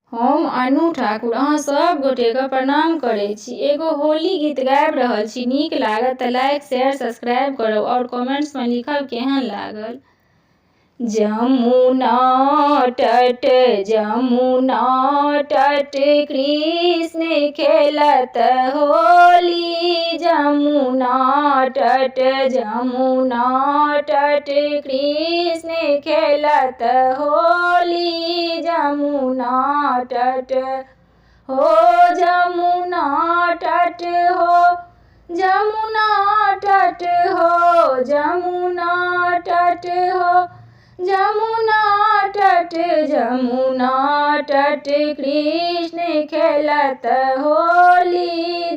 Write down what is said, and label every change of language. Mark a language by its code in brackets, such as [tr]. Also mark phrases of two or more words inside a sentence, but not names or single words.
[mai] हम अनु ठाकुर अहाँ सब गोटेके प्रणाम करै छी। एगो होली गीत गाबि रहल छी, नीक लागत तऽ [en] like share subscribe [mai] करब और कमेंट्स में लिखब केहन लागल। जमुना तट कृष्ण खेलत होली। जमुना तट कृष्ण खेलत होली। जमुना तट हो, जमुना तट हो, जमुना तट हो, जमुना तट हो, जमुना तट, जमुना तट कृष्ण खेलत होली।